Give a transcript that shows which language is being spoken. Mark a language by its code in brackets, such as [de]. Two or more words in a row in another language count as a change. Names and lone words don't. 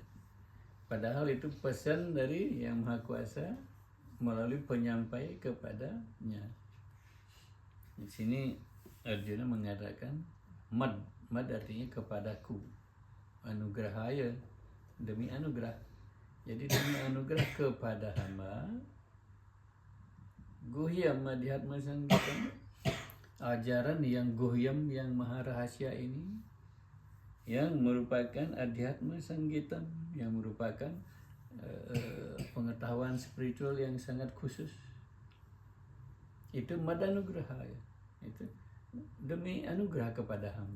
[id] Padahal itu pesan dari Yang Maha Kuasa melalui penyampai kepadanya. Di sini Arjuna mengatakan mad artinya kepadaku, anugerahaya, demi anugerah. Jadi demi anugerah kepada hamba, [sa] गुह्यम् अध्यात्म संज्ञितम्, [id] ajaran yang guhyam, yang maha rahasia ini, yang merupakan [sa] अध्यात्म संज्ञितम्, [id] yang merupakan pengetahuan spiritual yang sangat khusus, itu [sa] मद् अनुग्रहाय, [id] itu demi anugerah kepada hamba.